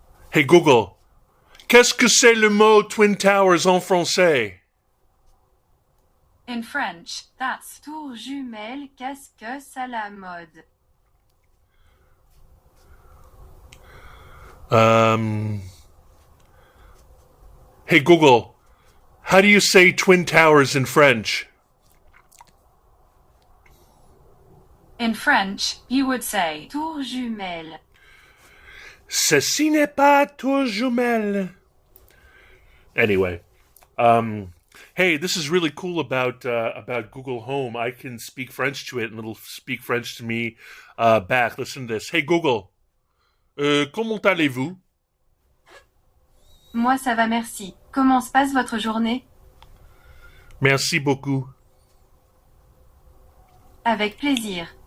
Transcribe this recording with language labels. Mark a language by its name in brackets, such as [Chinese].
[French] Hey Google, qu'est-ce que c'est le mot Twin Towers en français? [English] In French, that's tour jumelle, [French] qu'est-ce que c'est la mode? [English] Hey Google, how do you say Twin Towers in French? In French, you would say tour jumelle. [French] Ceci n'est pas ta jumelle. [English] Anyway, hey, this is really cool about Google Home. I can speak French to it, and it'll speak French to me back. Listen to this. [French] Hey Google, comment allez-vous? Moi ça va merci. Comment se passe votre journée? Merci beaucoup. Avec plaisir.